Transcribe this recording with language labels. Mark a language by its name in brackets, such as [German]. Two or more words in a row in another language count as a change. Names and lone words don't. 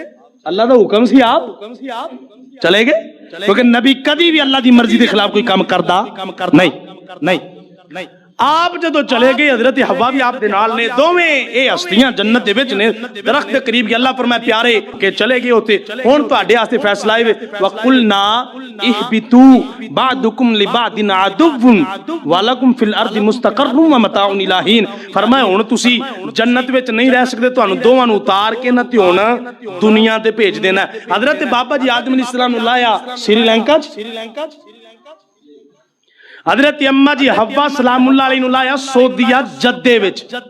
[Punjabi] اللہ دا حکم سی آپ چلے گئے کیونکہ نبی کبھی بھی اللہ دی مرضی کے خلاف کوئی کام کردا نہیں. آپ جدوں چلے گئے حضرت حوا بھی آپ دے نال نے دوویں یہ ہستیاں جنت دے وچ نے درخت دے قریب اللہ فرمایا پیارے کے چلے گئے ہوتے ہن تہاڈے واسطے فیصلہ ہے [Arabic] وقلنا اهبطوا بعضكم لبعض عدو ولكم في الأرض مستقر و متاع إلى حين. [Punjabi] فرمایا ہن تسی جنت وچ نہیں رہ سکدے تہانوں دوواں نوں اتار کے نا تے ہن دنیا تے بھیج دینا. حضرت بابا جی آدم علیہ السلام نوں لایا سری لنکا چ. حضرت اماں جی حوا سلام اللہ علیہا نوں لایا سعودیہ جدے وچ.